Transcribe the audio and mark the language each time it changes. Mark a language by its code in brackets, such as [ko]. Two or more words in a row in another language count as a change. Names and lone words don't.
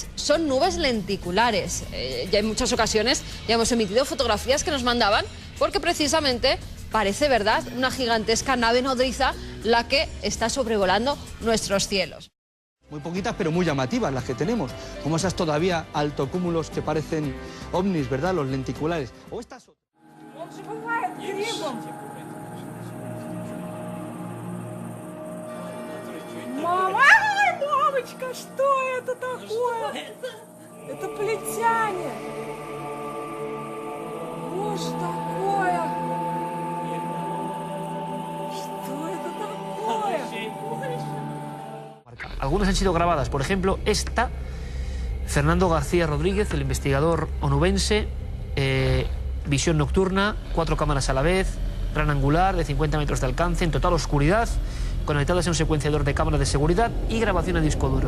[es] Son nubes lenticulares. Ya en muchas ocasiones ya hemos emitido fotografías que nos mandaban porque precisamente parece verdad una gigantesca nave nodriza la que está sobrevolando nuestros cielos. Muy poquitas, pero muy llamativas las que tenemos, como esas todavía altocúmulos que parecen ovnis, ¿verdad? Los lenticulares. O estas... [ru] Мама, ай, мамочка, что это такое? Это плетяне. Боже, такое. Что это такое? [es] Algunas han sido grabadas, por ejemplo, esta, Fernando García Rodríguez, el investigador onubense, visión nocturna, 4 cámaras a la vez, gran angular de 50 metros de alcance, en total oscuridad, conectadas a un secuenciador de cámaras de seguridad y grabación a disco duro.